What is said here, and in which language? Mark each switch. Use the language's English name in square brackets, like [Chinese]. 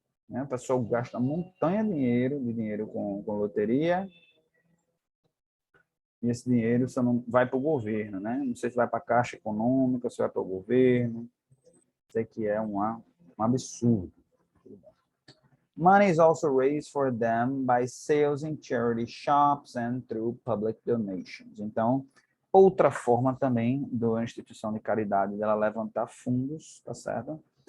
[Portuguese] O pessoal gasta montanha de dinheiro com loteria, e esse dinheiro só não vai para o governo, né? Não sei se vai para a Caixa Econômica, se vai para o governo, sei que é um absurdo. [English] Money is also raised for them by sales in charity shops and through public donations. [Portuguese] Então, outra forma também da instituição de caridade dela levantar fundos, tá certo?